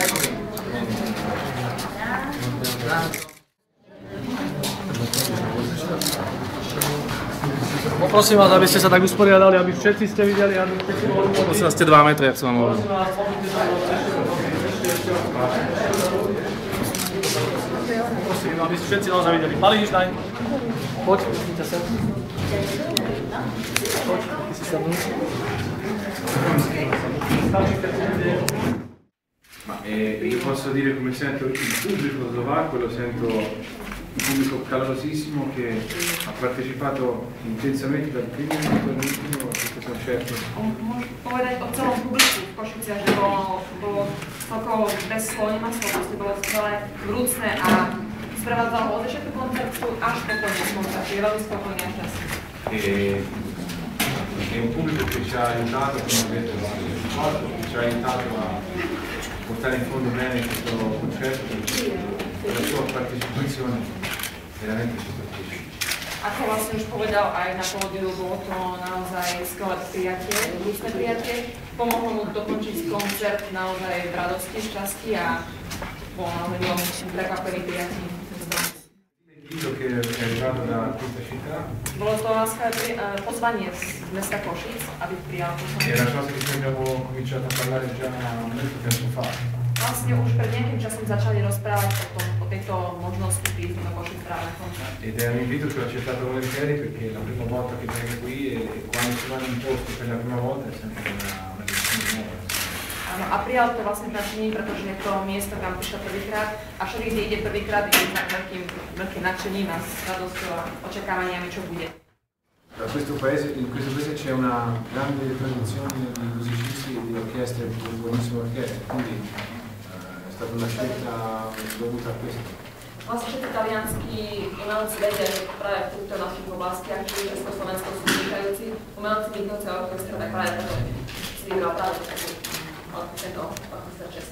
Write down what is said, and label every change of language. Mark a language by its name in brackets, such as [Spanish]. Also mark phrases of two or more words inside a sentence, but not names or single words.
[Slovak] Poprosím vás, aby ste sa tak usporiadali, aby všetci ste videli, aby všetci boli. Prosím vás, ste 2 metre, jak som vám hovoril. Prosím, aby ste všetci naozaj videli. Malý Hiždaň, poď, prosím sem. Poď, ty si sa mnou. [Italian] Io posso dire come sento il pubblico slovacco, lo sento un pubblico calorosissimo che ha partecipato intensamente dal primo minuto all'ultimo a questo concerto. [Slovak] Môžem povedať o celom publiku v Košiciach, že bolo celkovo bez slov, nemá slov, bolo celé vrúcne a sprevádzalo od začiatku koncertu až po koniec koncertu. Je veľmi spokojný a šťastný. [Italian] È un pubblico che ci ha aiutato, come vedete, che ci ha aiutato a portare in fondo bene questo concerto e la sua partecipazione veramente ci stupisce. [Slovak] Ako vlastne už povedal aj na pódiu, bolo to naozaj skvelé prijatie, ľudské prijatie. Pomohlo mu dokončiť koncert naozaj v radosti, šťastí a bol naozaj veľmi prekvapený prijatím. [Italian] Che è arrivato da questa città. [Slovak] Bolo to láskavé pozvanie z mesta Košic, aby prijal pozvanie. [Italian] È una cosa di cui abbiamo cominciato a parlare già molto tempo fa. [Slovak] Vlastne už pred nejakým časom začali rozprávať o tejto možnosti prísť do Košic práve na koncert. [Italian] Ed è un invito che ho accettato volentieri perché è la prima volta che vengo qui e quando si va in un posto per la prima volta è sempre una decisione nuova. [Slovak] Áno, a prijal to vlastne nadšením, pretože je to miesto, kam prišiel prvýkrát a všade, kde ide prvýkrát, ide s veľkým nadšením a s radosťou a očakávaniami, čo bude. [Italian] In questo paese c'è una grande tradizione di musicisti e di orchestre, buonissime orchestre, quindi è stata una scelta dovuta a questo. [Slovak] Vlastne všetci talianskí umelci vedia, že práve v týchto našich oblastiach, či Československo sú vynikajúci umelci Mýtnice orchestra, tak práve preto si vybral práve tento orchester Česko.